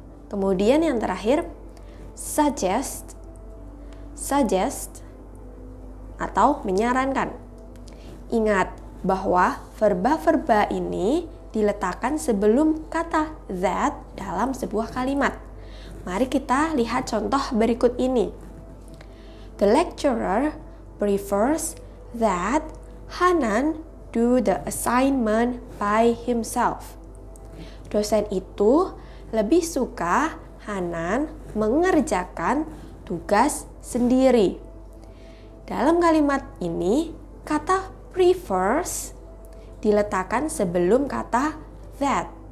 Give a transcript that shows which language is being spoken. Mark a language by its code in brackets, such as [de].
[id] Kemudian yang terakhir, suggest. Suggest atau menyarankan. Ingat bahwa verba-verba ini diletakkan sebelum kata that dalam sebuah kalimat. Mari kita lihat contoh berikut ini. [en] The lecturer prefers that Hanan do the assignment by himself. [id] Dosen itu lebih suka Hanan mengerjakan tugas sendiri. Dalam kalimat ini, kata prefers diletakkan sebelum kata that.